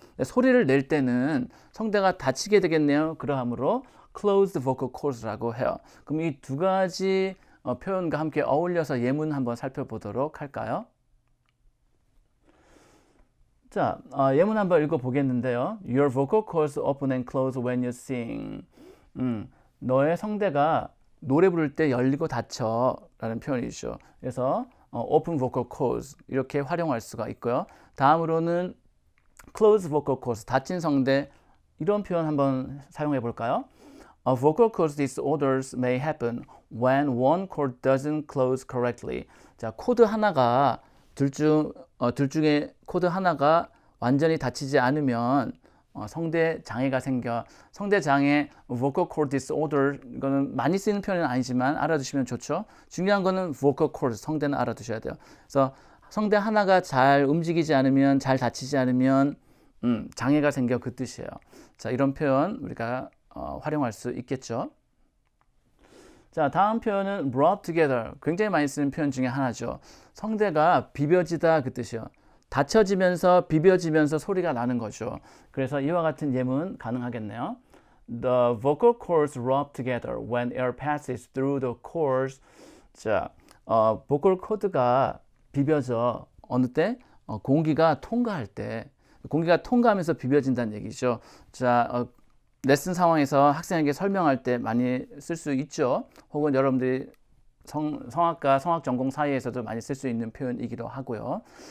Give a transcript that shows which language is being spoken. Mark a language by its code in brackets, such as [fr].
[ko] 소리를 낼 때는 성대가 닫히게 되겠네요. 그러므로 [en] closed vocal cords [ko] 라고 해요. 그럼 이 두 가지 표현과 함께 어울려서 예문 한번 살펴보도록 할까요? 자, 예문 한번 읽어보겠는데요. [en] Your vocal cords open and close when you sing. [ko] 너의 성대가 노래 부를 때 열리고 닫혀 라는 표현이죠. 그래서 [en] open vocal cords [ko] 이렇게 활용할 수가 있고요. 다음으로는 [en] closed vocal cords [ko] 닫힌 성대 이런 표현 한번 사용해 볼까요? [en] Vocal cords disorders may happen when one cord doesn't close correctly. [ko] 자, 코드 하나가 둘 중에 코드 하나가 완전히 닫히지 않으면 성대 장애가 생겨. 성대 장애, [en] vocal cord disorder [ko] 이거는 많이 쓰이는 표현은 아니지만 알아두시면 좋죠. 중요한 거는 vocal cord 성대는 알아두셔야 돼요. 그래서 성대 하나가 잘 움직이지 않으면 잘 닫히지 않으면 장애가 생겨 그 뜻이에요. 자, 이런 표현 우리가 활용할 수 있겠죠. 자, 다음 표현은 [en] brought together. [ko] 굉장히 많이 쓰는 표현 중에 하나죠. 성대가 비벼지다 그 뜻이에요. 닫혀지면서 비벼지면서 소리가 나는 거죠. 그래서 이와 같은 예문 가능하겠네요. [en] The vocal cords rub together when air passes through the cords. [ko] 자, 보컬 코드가 비벼져 어느 때? 공기가 통과할 때. 공기가 통과하면서 비벼진다는 얘기죠. 자, 레슨 상황에서 학생에게 설명할 때 많이 쓸 수 있죠. 혹은 여러분들이 성악과 성악 전공 사이에서도 많이 쓸 수 있는 표현이기도 하고요.